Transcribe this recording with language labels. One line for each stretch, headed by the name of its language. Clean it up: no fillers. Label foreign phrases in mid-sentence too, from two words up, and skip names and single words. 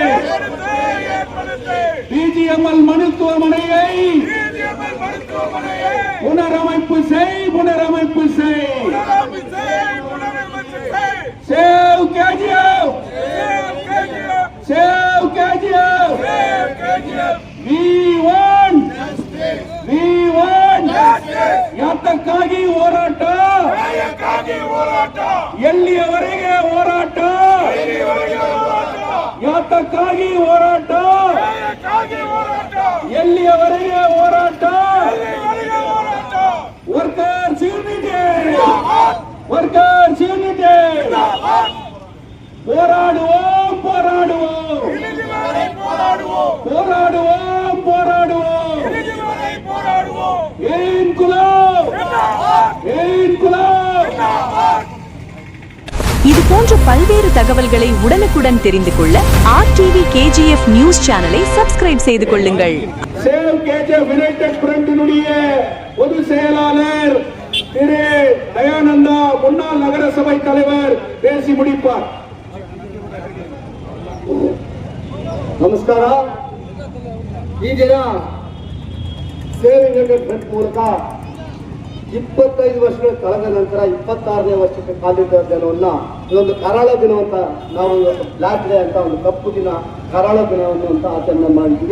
Tamil: BGML மருத்துவமனையை புனரமைப்பு செய், புனரமைப்பு செய்.
English: Save KGF, Save KGF. We want, we want.
Kannada: ಯಾತಕ್ಕಾಗಿ ಹೋರಾಟ, ಎಲ್ಲಿಯವರೆಗೆ ಹೋರಾಟ, ಯಾತಕ್ಕಾಗಿ ಹೋರಾಟ, ಎಲ್ಲಿಯವರೆಗೆ ಹೋರಾಟ.
English: Workers Unity, Workers Unity.
Tamil: போராடுவோம், போராடுவோம், போராடுவோம், போராடுவோம். இன்குலாப், இன்குலாப். இது போன்ற பல்வேறு தகவல்களை உடனுக்குடன் தெரிந்து கொள்ள RTV KGF நியூஸ் சேனலை சப்ஸ்கிரைப் செய்து கொள்ளுங்கள். சேவ் KGF யுனைடெட் ஃப்ரண்டினுடைய பொதுச் செயலாளர் திரு தயானந்தா, முன்னாள் நகரசபை தலைவர் பேசி முடிப்பார்.
Kannada: ನಮಸ್ಕಾರ. ಈ ದಿನ ಸೇವ್ ಯುನೈಟೆಡ್ ಫ್ರಂಟ್ ಮೂಲಕ 25 ವರ್ಷಗಳ ಕಳೆದ ನಂತರ 26ನೇ ವರ್ಷಕ್ಕೆ ಕಾಲಿಟ್ಟ ದಿನವನ್ನು ಇದೊಂದು ಕರಾಳ ದಿನ ಅಂತ ನಾವು
English: black day
Kannada: ಅಂತ, ಒಂದು ಕಪ್ಪು ದಿನ, ಕರಾಳ ದಿನವನ್ನು ಅಂತ ಆಚರಣೆ ಮಾಡಿದ್ವಿ.